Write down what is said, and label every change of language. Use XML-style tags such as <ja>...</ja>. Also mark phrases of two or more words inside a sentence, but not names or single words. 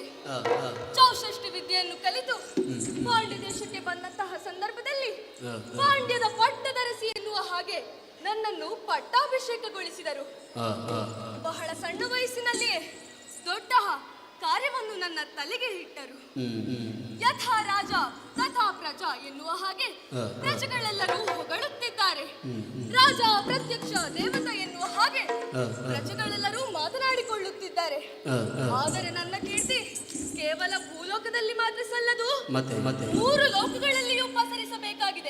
<kn>ಚೌಷಷ್ಟಿ ವಿದ್ಯೆಯನ್ನು ಕಲಿತು ಪಾಂಡ್ಯ ದೇಶಕ್ಕೆ ಬಂದಂತಹ ಸಂದರ್ಭದಲ್ಲಿ ಪಾಂಡ್ಯದ ಪಟ್ಟದರಸಿ ಎನ್ನುವ ಹಾಗೆ ನನ್ನನ್ನು ಪಟ್ಟಾಭಿಷೇಕಗೊಳಿಸಿದರು. ಬಹಳ ಸಣ್ಣ ವಯಸ್ಸಿನಲ್ಲಿಯೇ ದೊಡ್ಡ ಕಾರ್ಯವನ್ನು ನನ್ನ ತಲೆಗೆ ಇಟ್ಟರು.</kn> <sa>ಯಥಾ ರಾಜ ತಥಾ ಪ್ರಜಾ</sa> <kn>ಎನ್ನುವ ಹಾಗೆ ಪ್ರಜೆಗಳೆಲ್ಲರೂ ಹೊಗಳುತ್ತಿದ್ದಾರೆ.</kn> <sa>ರಾಜ ಪ್ರತ್ಯಕ್ಷ ದೇವತ</sa> <kn>ಎನ್ನುವ ಹಾಗೆ ಪ್ರಜೆಗಳೆಲ್ಲರೂ ಮಾತನಾಡಿಕೊಳ್ಳುತ್ತಿದ್ದಾರೆ. ಆದರೆ ನನ್ನ ಕೀರ್ತಿ ಕೇವಲ ಭೂಲೋಕದಲ್ಲಿ ಮಾತ್ರ ಸಲ್ಲದು, 3 ಲೋಕಗಳಲ್ಲಿಯೂ ಪಸರಿಸಬೇಕಾಗಿದೆ.</kn>